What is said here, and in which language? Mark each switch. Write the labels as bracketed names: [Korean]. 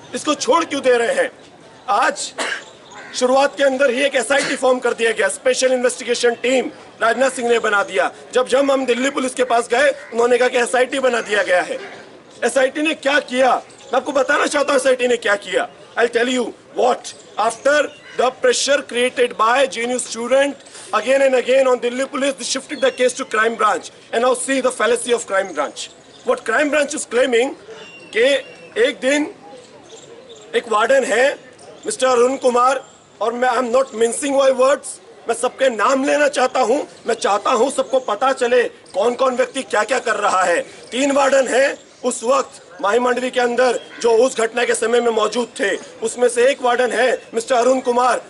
[Hindi] इसको छोड़ क्यों दे रहे हैं। आज शुरुआत के अंदर ही एक एसआईटी फॉर्म कर दिया गया, special investigation team Rajnath Singh ने बना दिया। जब हम दिल्ली पुलिस के पास गए, उन्होंने कहा कि एसआईटी बना दिया गया है। एसआईटी ने क्या किया, मैं आपको बताना चाहता हूं एसआईटी ने क्या किया। [English] I tell you what, after the pressure created by JNU student again and again on Delhi police, they shifted the case to crime branch, and now see the fallacy of crime branch. What crime branch is claiming [Hindi] कि एक दिन एक warden है mister Arun Kumar, और मैं [English] I am not mincing my words, [Hindi] मैं सबके नाम लेना चाहता हूं, मैं चाहता हूं सबको पता चले कौन कौन व्यक्ति क्या क्या कर रहा है। 3 वार्डन है उस वक्त माही मंडवी के अंदर जो उस घटना के समय में मौजूद थे, उसमें से एक वार्डन है मिस्टर अरुण कुमार।